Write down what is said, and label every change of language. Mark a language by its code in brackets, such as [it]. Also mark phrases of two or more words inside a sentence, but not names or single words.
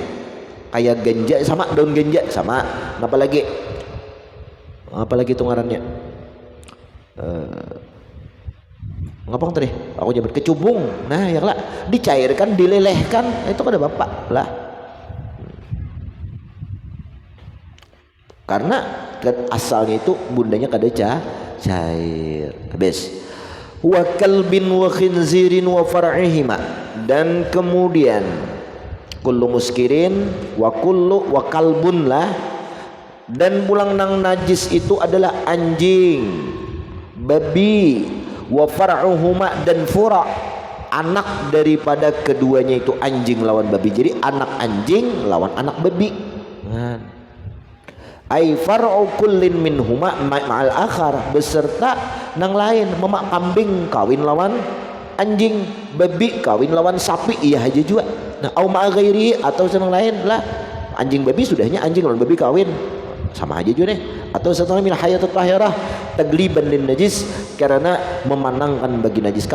[bjn] Kayak ganja sama daun ganja sama apalagi itu ngarannya ngapang tadi aku nyebut kecubung. Nah ya lah, dicairkan dilelehkan itu kada bapak lah, karena asalnya itu bundanya kada cair habis. [ar] وكلب وخنزير وفرعهما, [bjn] dan kemudian [ar] كل مسكر وكل وكلب [bjn] lah, dan pulang nang najis itu adalah anjing, babi, [ar] وفرعهما, [bjn] dan fura, anak daripada keduanya itu anjing lawan babi. Jadi anak anjing lawan anak babi. [ar] أي فرع كل منهما مع الآخر, [bjn] beserta nang lain. Memak kambing kawin lawan anjing, babi kawin lawan sapi, iya aja juga. Nah, [ar] أو مع غيره, [bjn] atau senang lain lah, anjing babi sudahnya anjing lawan babi kawin sama aja juga nih. Atau setelah [ar] من حيوان طاهر تغليبا للنجس, [bjn] karena memenangkan bagi najis.